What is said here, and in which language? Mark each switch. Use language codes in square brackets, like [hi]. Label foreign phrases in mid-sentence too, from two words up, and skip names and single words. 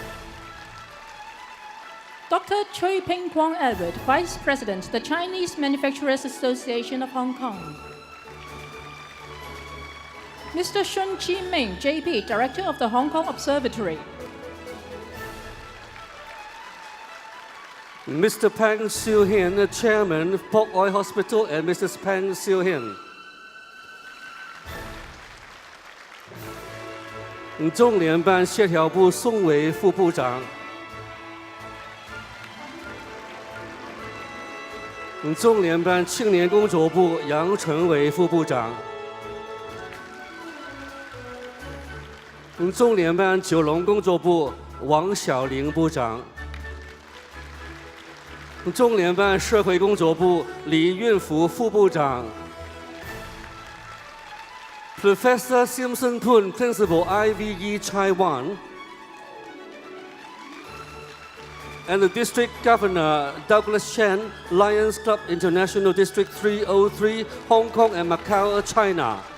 [en] Dr. Choi Ping Kwong Edward, Vice President, the Chinese Manufacturers Association of Hong Kong. Mr. Shun Chi Ming, JP, Director of the Hong Kong Observatory. Mr. Pang Siu Hin, Chairman, Pok Oi Hospital, and Mrs. Pang Siu Hin. [zh] 中联办协调部宋伟副部长。中联办青年工作部杨成伟副部长。中联办九龙工作部王小玲部长。中联办社会工作部李运福副部长。 [en] Professor Simpson Poon, Principal, IVE Taiwan. and the District Governor Douglas Chan, Lions Club International District 303, Hong Kong and Macau, China.